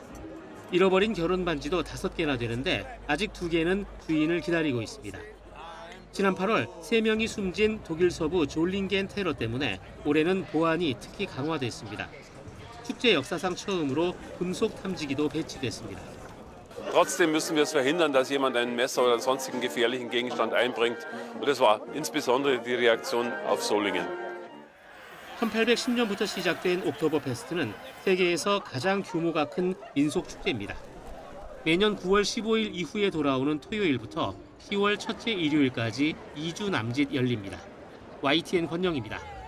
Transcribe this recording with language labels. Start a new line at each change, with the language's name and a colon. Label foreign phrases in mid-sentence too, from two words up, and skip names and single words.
Korean: 잃어버린 결혼 반지도 5개나 되는데 아직 2개는 주인을 기다리고 있습니다. 지난 8월 3명이 숨진 독일 서부 졸링겐 테러 때문에 올해는 보안이 특히 강화됐습니다. 축제 역사상 처음으로 금속 탐지기도 배치됐습니다.
German: Trotzdem müssen wir es verhindern, dass jemand ein Messer oder einen sonstigen gefährlichen Gegenstand einbringt. Und das war insbesondere die Reaktion auf Solingen.
Korean: 1810년부터 시작된 옥토버페스트는 세계에서 가장 규모가 큰 민속 축제입니다. 매년 9월 15일 이후에 돌아오는 토요일부터 10월 첫째 일요일까지 2주 남짓 열립니다. YTN 권영입니다.